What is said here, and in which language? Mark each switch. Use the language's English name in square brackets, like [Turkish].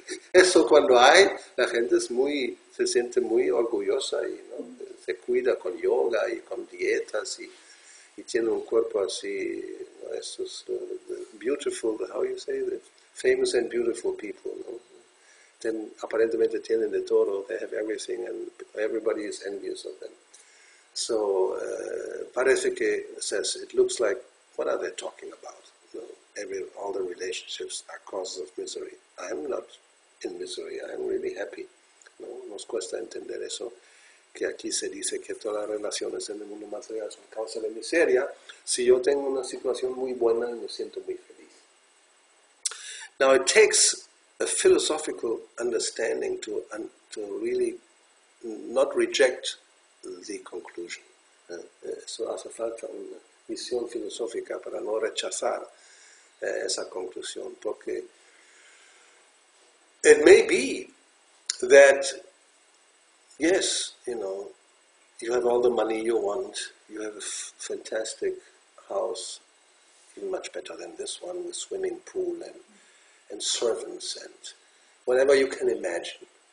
[Spanish] Eso cuando hay, la gente se siente muy orgullosa y se cuida con yoga y con dietas y tiene un cuerpo así, estos [English] beautiful, how you say that? Famous and beautiful people, [Spanish] aparentemente tienen de todo, [English] they have everything, and everybody is envious of them. So, [Spanish] parece que [English] says, it looks like, what are they talking about? all the relationships are causes of misery. I'm not in misery, I'm really happy. [Spanish] ¿No? Nos cuesta entender eso, que aquí se dice que todas las relaciones en el mundo material son causa de miseria. Si yo tengo una situación muy buena, me siento muy feliz. [English] Now it takes a philosophical understanding to really not reject the conclusion. [Spanish] Eso hace falta una visión filosófica para no rechazar esa conclusión, porque [English] it may be that, yes, you have all the money you want, you have a fantastic house, even much better than this one, with swimming pool and servants and whatever you can imagine.